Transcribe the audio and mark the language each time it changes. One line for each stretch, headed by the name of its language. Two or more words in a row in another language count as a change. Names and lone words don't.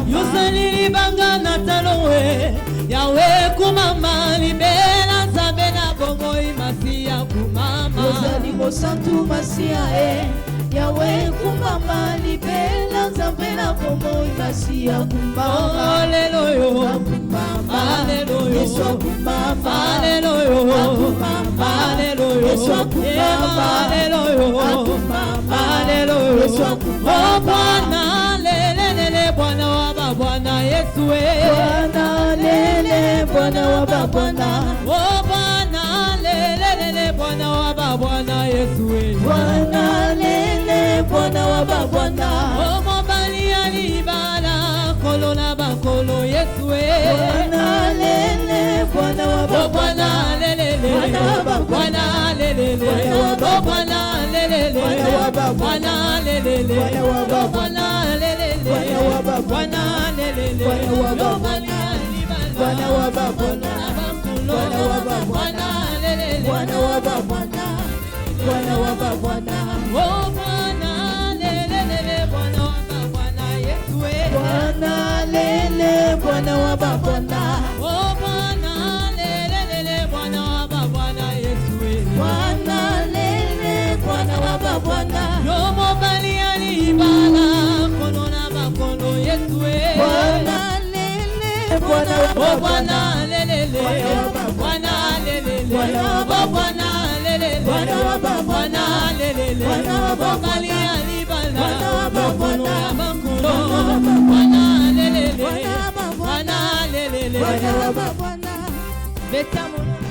Lingala: Yozali libanga na talowe Yahweh kumama libera nzambe na bomoi masia kumama. Ozali mosantu masia Yahweh kumama libera nzambe na bomoi masia kumama. Hallelujah, hallelujah, hallelujah, hallelujah.
Swahili: Oh Bwana lelele Bwana wa Bwana Yesu Bwana lele Bwana wa Bwana. Oh Bwana lelele Bwana wa Bwana Yesu Bwana lele Bwana wa Bwana.
Lingala: Oh mobali alibala kolo na bakolo Yesu
Swahili: Bwana lele Bwana wa Bwana lelele Bwana lelele Oh Bwana lelele Bwana lelele Bwana lelele Bwana lelele
Lingala: mobali alibala
Swahili: Bwana wa Bwana. Bwana wa Bwana lelele Bwana wa Bwana. Bwana wa Bwana. Oh Bwana lelele Bwana wa Bwana Yesu Bwana lele Bwana wa Bwana. Oh Bwana lelele Bwana wa Bwana Yesu Bwana lele Bwana wa Bwana.
Lingala: Yo mobali alibala kono na makono Yesu
Swahili: Bwana lele Bwana wa Oh Bwana lelele Bwana lelele Oh Bwana lelele Bwana lelele
Lingala: mobali alibala kono na makono
Swahili: Bwana lelele Bwana lelele Bwana wa Bwana.
Lingala: Betamo